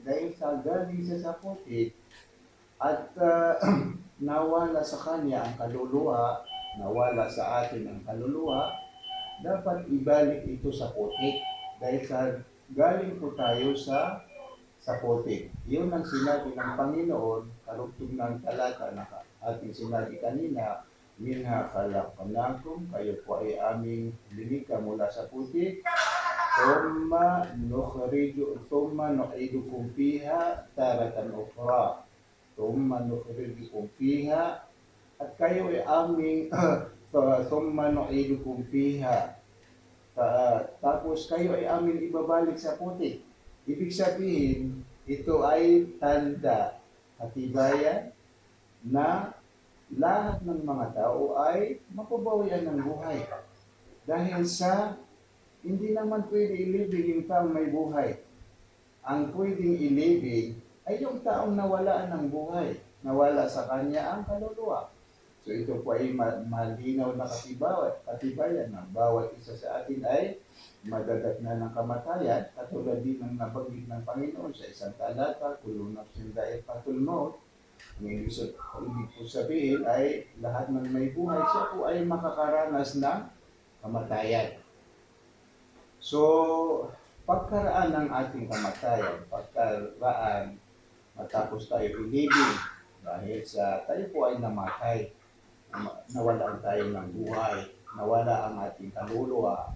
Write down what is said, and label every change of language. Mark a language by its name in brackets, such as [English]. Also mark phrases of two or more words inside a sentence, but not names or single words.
[Filipino] Dahil sa galing siya sa putik at nawala sa kanya ang kaluluwa, nawala sa atin ang kaluluwa, dapat ibalik ito sa putik. Dahil sa galing po tayo sa putik. Yun ang sinabi ng Panginoon, karugtong ng talata na ating sinabi kanina, [Arabic] منها خلقناكم, [Filipino] kayo po ay aming linikha mula sa putik. [Arabic] ثم نعيدكم فيها تارة أخرى. ثم نخرجكم فيها, [Filipino] at kayo ay aming [Arabic] ثم نعيدكم فيها. [Filipino] Tapos kayo ay aming ibabalik sa putik. Ibig sabihin, ito ay tanda, katibayan na lahat ng mga tao ay mapabawian ng buhay. Dahil sa hindi naman pwede ilibig yung taong may buhay. Ang pwedeng ilibig ay yung taong nawalaan ng buhay. Nawala sa kanya ang kaluluwa. So ito po ay malinaw na katibayan na bawat isa sa atin ay madadatnan ng kamatayan. Katulad din ng nabanggit ng Panginoon sa isang talata, [Arabic] كل نفس ذائقة الموت. [Filipino] Ang ibig po sabihin ay lahat ng may buhay, siya po ay makakaranas ng kamatayan. So, pagkaraan ng ating kamatayan, matapos tayo ilibing, dahil sa tayo po ay namatay, nawalan tayo ng buhay, nawala ang ating kaluluwa.